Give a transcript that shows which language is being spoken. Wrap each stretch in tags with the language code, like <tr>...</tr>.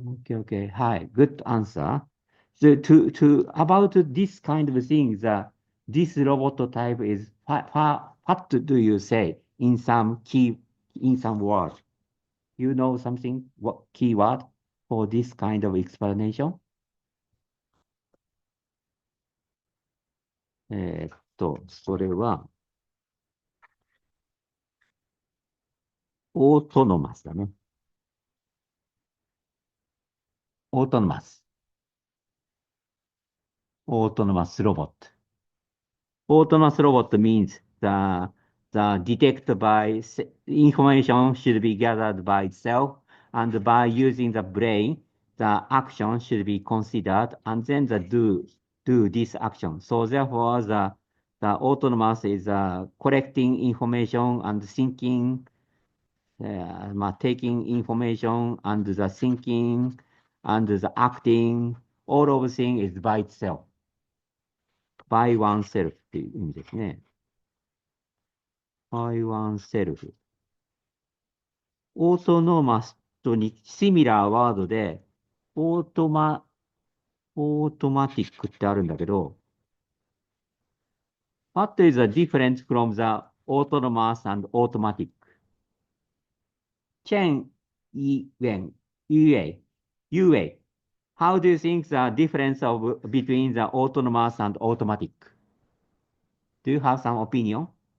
<en>Okay. Hi, good answer. So about this kind of thing, this robot type is what do you say in some word? You know something? What keyword for this kind of explanation?</en> <ja>それは、オートノマスだね。オートノマス。</ja> <en>Autonomous robot. Autonomous robot means the detect by information should be gathered by itself, and by using the brain, the action should be considered, and then the do this action. So therefore, the autonomous is collecting information and thinking, taking information and the thinking and the acting, all of things is by itself. by oneself</en> <ja>っていう意味ですね。by oneself。オートノーマスとにシミラーワードで、オートマティックってあるんだけど、</ja> <en>what is the difference from the autonomous and automatic? チェン、イウェン、ユエ、ユエ。 How do you think the difference between the autonomous and automatic? Do you have some opinion?</en>